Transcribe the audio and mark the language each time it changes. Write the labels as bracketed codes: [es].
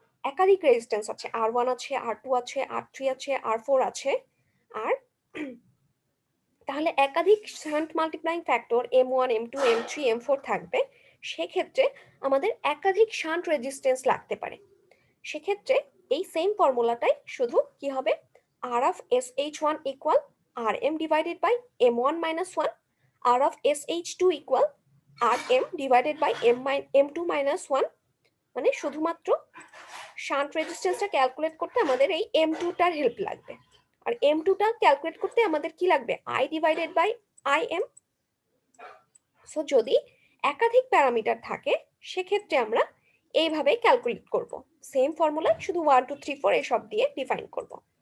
[bn] একাধিক রেজিস্ট্যান্স আছে, R1 আছে, R2 আছে, R3 আছে, R4 আছে। আর তাহলে একাধিক shunt multiplying factor M1, M2, M3, M4 থাকবে। সেক্ষেত্রে আমাদের একাধিক শান্ট রেজিস্ট্যান্স লাগতে পারে। সেক্ষেত্রে এই সেম ফর্মুলাটাই শুধু কি হবে, [en] R of SH1 equal RM divided by M1 minus 1, R of SH2 equal RM divided by M2 minus 1। [bn] মানে শুধুমাত্র শান্ট রেজিস্ট্যান্সটা ক্যালকুলেট করতে আমাদের এই M2টার হেল্প লাগবে, আর M2টা ক্যালকুলেট করতে আমাদের কি লাগবে, [en] I divided by IM। [bn] So যদি একাধিক প্যারামিটার থাকে সেক্ষেত্রে আমরা এইভাবে ক্যালকুলেট করব, সেম ফর্মুলায় শুধু 1 2 3 4 এসব দিয়ে ডিফাইন করব।